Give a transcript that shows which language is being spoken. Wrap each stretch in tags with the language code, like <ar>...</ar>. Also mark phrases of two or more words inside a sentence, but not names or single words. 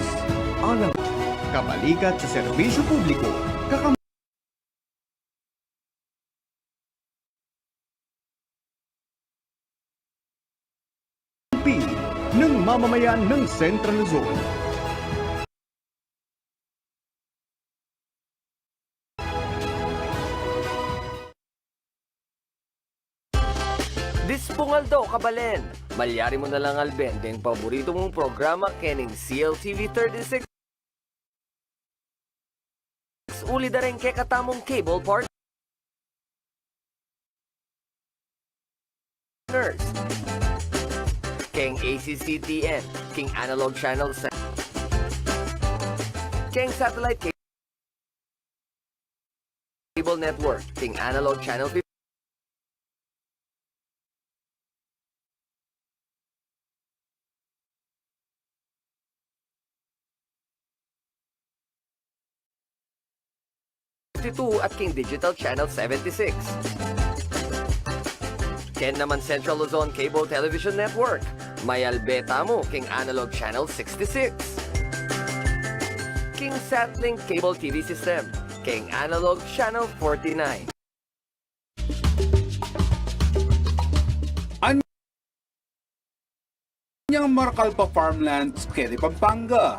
<tl>Alam, kabalikat sa serbisyo publiko, kakampi ng mamamayan ng Central Luzon.</tl> <pam>Dispungal daw kabalen. Malyari mo na lang alben din paborito mong programa kening CLTV 36. Uli da rin ke katamong cable partners. Keng ACCTN, King Analog Channel 7. Keng Satellite Cable Network, King Analog Channel 50. At King Digital Channel 76. Ken naman Central Luzon Cable Television Network. May albeta mo King Analog Channel 66. King Satlink Cable TV System. King Analog Channel 49. Anyang Marcalpa Farmlands, Kedi Pampanga.</pam>